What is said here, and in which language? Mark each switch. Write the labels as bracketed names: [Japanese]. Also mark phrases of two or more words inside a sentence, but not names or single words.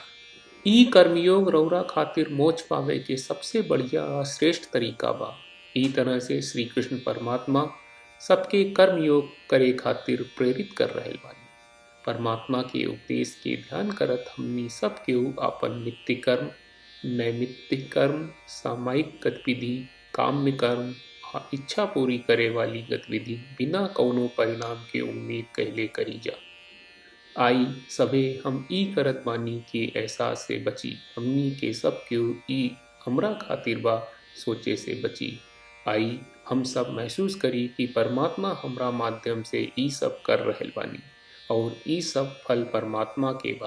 [Bhojpuri] ई कर्मयोग रउरा खातिर मोक्ष पावे के सबसे बढ़िया आ श्रेष्ठ तरीका बा। ई तरह से श्री कृष्ण परमात्मा सबके कर्मयोग करे खातिर प्रेरित कर रहल बानी। परमात्मा के उपदेश के ध्यान करत हमनी सब केहू आपन नित्य कर्म, नैमित्तिक कर्म, सामायिक गतिविधि, काम्य कर्म आ इच्छा पूरी करे वाली गतिविधि बिना कौनो परिणाम के उम्मीद कहले करी जा। आई सभे हम ई करत बानी के एहसास से बची। हमनी के सब केहू ई हमरा खातिर बा सोचे से बची। आई हम सब महसूस करी कि परमात्मा हमरा माध्यम से ई सब कर रहल बानी और ई सब फल परमात्मा के बा।